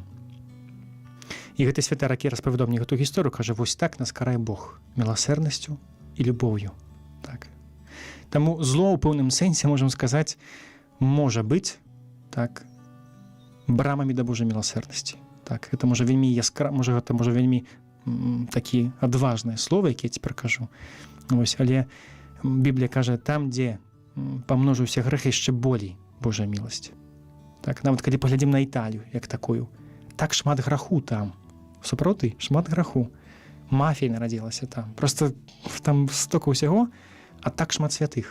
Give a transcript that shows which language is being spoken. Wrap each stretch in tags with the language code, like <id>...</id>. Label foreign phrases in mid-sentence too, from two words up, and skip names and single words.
<be>І гэты святар, які распавядаў мне гэту гісторыю, кажа: вось так нас карае Бог міласэрнасцю і любоўю. Так. Таму зло ў пэўным сэнсе, можам сказаць, можа быць, так, брамамі да Божай міласэрнасці. Так, гэта можа вельмі гэта можа вельмі такі адважнае слово, яке я цяпер кажу. Вось, але Біблія кажа: там, дзе памножыўся грэх, яшчэ болей Божая міласць. Так, нават калі паглядзім на Італію як такую, так шмат граху там. Сапраўды, шмат граху. Мафія нарадзілася там. Просто там стока ўсяго, а так шмат святых.</be>